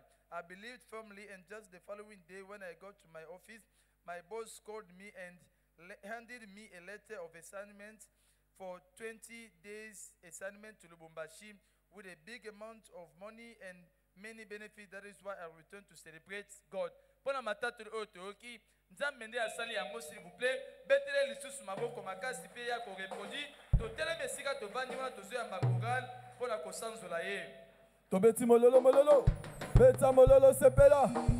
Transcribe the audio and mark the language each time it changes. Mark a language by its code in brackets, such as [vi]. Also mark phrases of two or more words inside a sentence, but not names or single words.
[en] I believed firmly, and just the following day when I got to my office, my boss called me and handed me a letter of assignment for 20 days assignment to Lubumbashi with a big amount of money and many benefits. That is why I returned to celebrate God. [ln] Pona matatu otoki nzambe nde asali yango, [fr] s'il vous plaît, [ln] betele lisusu maboko makasi pe ya ko reproduire to teleme sika to vandi wana to zoya makoral pona ko sanzola ye to beti mololo mololo beta mololo sepela